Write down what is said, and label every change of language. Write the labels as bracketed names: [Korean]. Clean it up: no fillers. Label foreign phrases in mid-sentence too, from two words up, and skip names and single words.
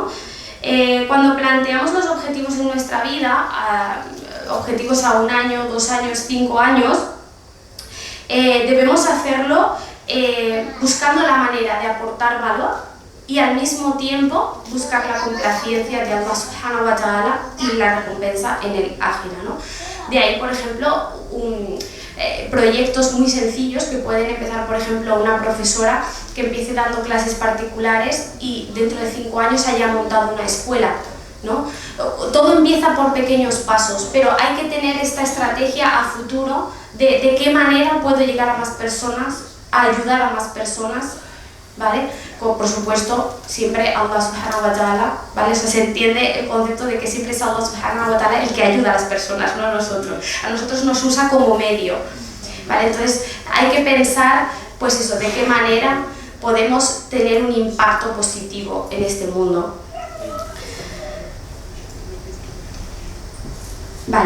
[Spanish] Cuando planteamos los objetivos en nuestra vida, objetivos a 1 año, 2 años, 5 años, debemos hacerlo buscando la manera de aportar valor y al mismo tiempo buscar la complacencia de [Arabic] الله سبحانه وتعالى [Spanish] y la recompensa en el Ájira, ¿no? De ahí, por ejemplo, proyectos muy sencillos que pueden empezar, por ejemplo, una profesora que empiece dando clases particulares y dentro de 5 años haya montado una escuela, ¿no? Todo empieza por pequeños pasos, pero hay que tener esta estrategia a futuro de qué manera puedo llegar a más personas, a ayudar a más personas, ¿vale? Como por supuesto siempre [Arabic] الله سبحانه وتعالى, [Spanish] ¿vale? O sea, se entiende el concepto de que siempre es [Arabic] الله سبحانه وتعالى [Spanish] el que ayuda a las personas, no a nosotros. A nosotros nos usa como medio, ¿vale? Entonces hay que pensar, pues eso, de qué manera podemos tener un impacto positivo en este mundo. Vale.